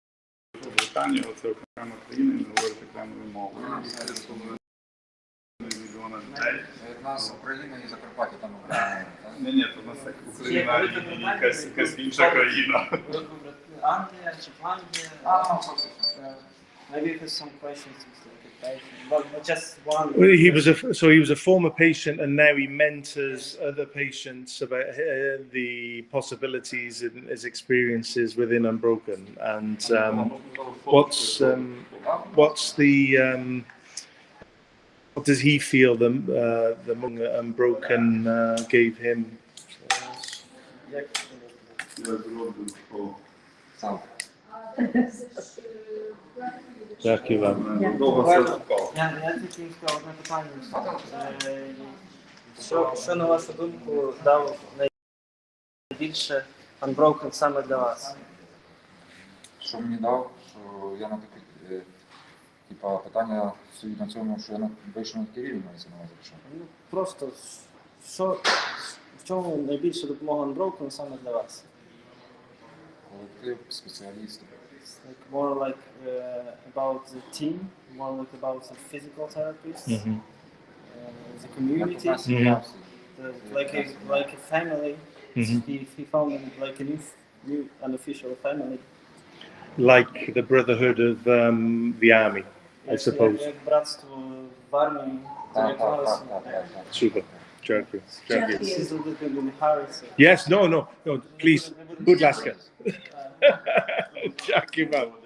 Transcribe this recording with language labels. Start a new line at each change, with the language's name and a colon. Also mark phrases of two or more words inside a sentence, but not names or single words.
Ukrainian: Британія, оце окрема країна, і не говорить окремою мовою.
English: wanna take?
Ukrainian: У нас Україна і Закарпаття там. Ні, то у нас так Україна і якась інша країна. Англія чи Франція?
English: Maybe you have some questions, but just one. Well, he was a former patient, and now he mentors other patients about the possibilities and his experiences within Unbroken. And what does he feel the monk at Unbroken gave him?
Ukrainian: Дякую вам. Я тільки сказав одне питання. Що, на вашу думку, дав найбільше Unbroken саме для вас? Що мені дав, що я на такі питання стоїть на цьому, що я вийшов на такий рівень, мається на увазі. Ну, просто, в чому найбільше допомога Unbroken саме для вас? Колектив, спеціалісти.
English: It's like more like about the team, more like about the physical therapists, the community, like a family. He found like a new unofficial family. Like the brotherhood of the army, I suppose.
Ukrainian: Як братство в армії. Super. Дякую.
English: This is the Harris. Yes, no, please.
Ukrainian: Будь ласка. Дякую вам.